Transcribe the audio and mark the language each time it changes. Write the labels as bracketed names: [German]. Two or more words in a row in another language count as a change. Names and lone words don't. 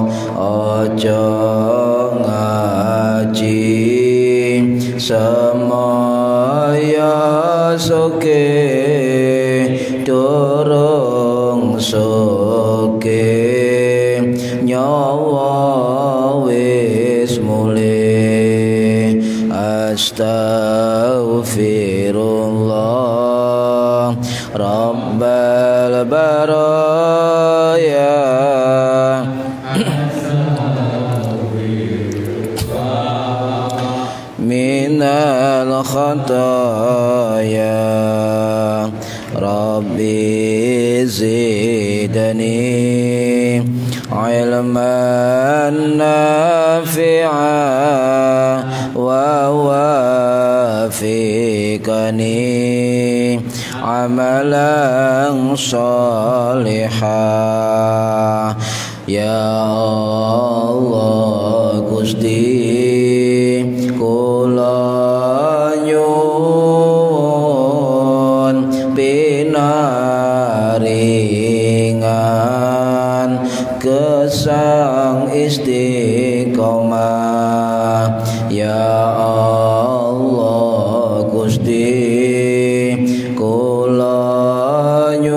[Javanese] Ojo ngaji semaya suki nyawa wis mulih [Arabic] أستغفر الله رب البرايا من الخطايا رب زدني علما نافعا ووفقني عملا صالحا يا الله [Javanese] Gusti kula nyuwun pinaringan gesang istiqomah [Arabic] يا الله [Javanese] Gusti kula